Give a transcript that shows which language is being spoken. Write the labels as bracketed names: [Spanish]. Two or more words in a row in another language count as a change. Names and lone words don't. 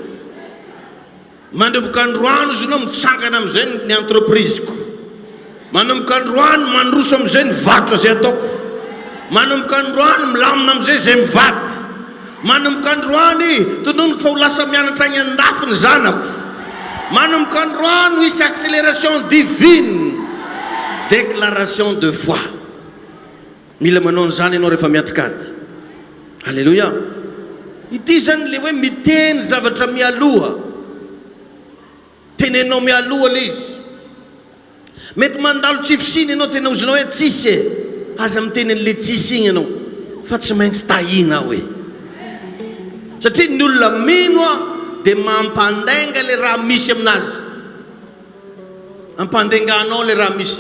[Malagasy] manomboka androany izy anao mitsangana amin'izay ny entrepriseko, manomboka androany mandroso amin'izay ny varotra zay ataoko, manomboka androany milamina amin'izay zay mivady, manomboka androany tononoko fa ho lasa mianatra agny an-dafy ny zanako, manomboka androany ho hisy [French] accélération divine, déclaration de foi. [Malagasy] Mila manao an'izany ianao rehefa miatrikady. Alléluia. Ity zany le hoe miteny zavatra mialoha, tenenao mialoha le izy. Mety mandalo tsifisiny ianao tena ozonao hoe tsisy aza miteny an'le tsisy igny ianao fa tsy maintsy tahina hoe, satria ny olona mino dia mampandainga le raha misy aminazy, ampandainganao le raha misy.